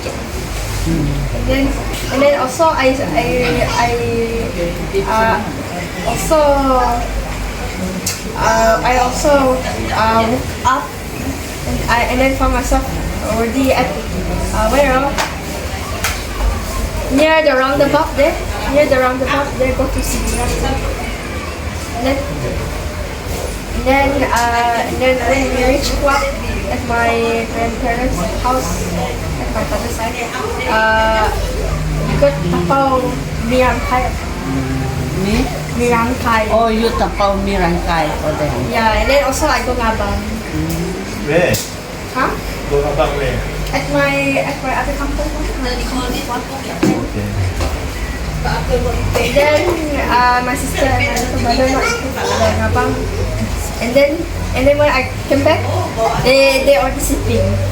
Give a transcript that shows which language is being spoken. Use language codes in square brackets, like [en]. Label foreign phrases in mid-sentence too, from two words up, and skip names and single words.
[en] And then also I also woke up and then found myself already at near the roundabout there. Go to Siburan. And then when we reached Kuak at my grandparents' house at my father's side, we got [ms] tapao mirangkai. [en] Mirangkai. Oh, you [ms] tapao mirangkai [en] for them. Yeah, and then also I go ngabang. Where? Huh? Go about where? At my other company. And then my sister and my little brother not the ngabang. And then when I came back, they already sleeping.